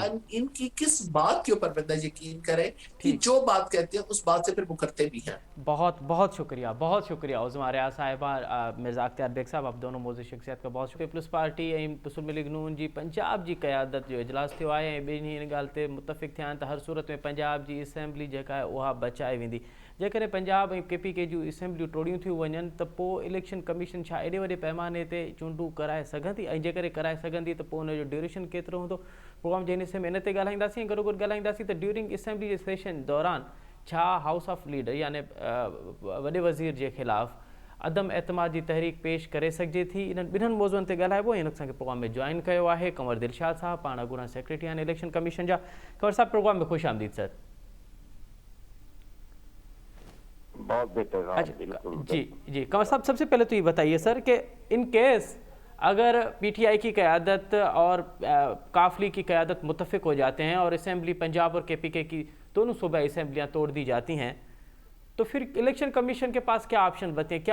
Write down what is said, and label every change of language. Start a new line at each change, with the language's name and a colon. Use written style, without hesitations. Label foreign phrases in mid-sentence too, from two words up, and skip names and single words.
Urdu: ان کی کس بات کے اوپر بندہ یقین کرے کہ ٹھیک، جو بات کہتے ہیں اس بات سے پھر مکرتے بھی ہیں۔ بہت بہت شکریہ عظما ریاض صاحبہ، مرزا اختیار بیگ صاحب، آپ دونوں موضوع شخصیت کا بہت شکریہ۔
Sindhi: پیپلز پارٹی مسلم لیگ نون جی پنجاب جی قیادت جو اجلاس تھو ہے ॿिन्ही इन ॻाल्हि ते मुतफ़िक़ थिया आहिनि त हर सूरत में पंजाब जी असेंबली जेका आहे उहा बचाए वेंदी। जेकॾहिं पंजाब ऐं KPK जूं असेंबलियूं टोड़ियूं थियूं वञनि त पोइ
English: election commission
Sindhi: छा एॾे वॾे पैमाने ते चूंडूं कराए सघंदी, ऐं जेकॾहिं कराए सघंदी त पोइ उनजो ड्यूरेशन केतिरो हूंदो। प्रोग्राम जे हिसे में इन ते ॻाल्हाईंदासीं। गॾो गॾु ॻाल्हाईंदासीं त ड्यूरिंग असेंबली जे सेशन दौरान छा
English: house of leader
Sindhi: यानी वॾे वज़ीर जे ख़िलाफ़ अदम एतमाद जी तहरीक पेश करे सघिजे थी। इन्हनि ॿिन्हिनि मौज़ुअनि ते ॻाल्हाइबो ऐं हिन असांखे प्रोग्राम में जॉइन कयो आहे कंवर दिलशाद साहब, पाण अॻूणा सेक्रेटरी आहिनि
English: election commission
Sindhi: जा। कंवर साहब, प्रोग्राम में ख़ुशि आमदीद सर।
Urdu: بہت بہتر. جی کنور صاحب، سب سے پہلے تو یہ بتائیے سر کہ
English: in case
Urdu: اگر PTI کی قیادت اور کافلی کی قیادت متفق ہو جاتے ہیں اور اسمبلی پنجاب اور KPK کی دونوں صوبائی اسمبلیاں توڑ دی جاتی ہیں، تو پھر
English: election commission
Urdu: کے پاس کیا آپشن بچتے ہیں?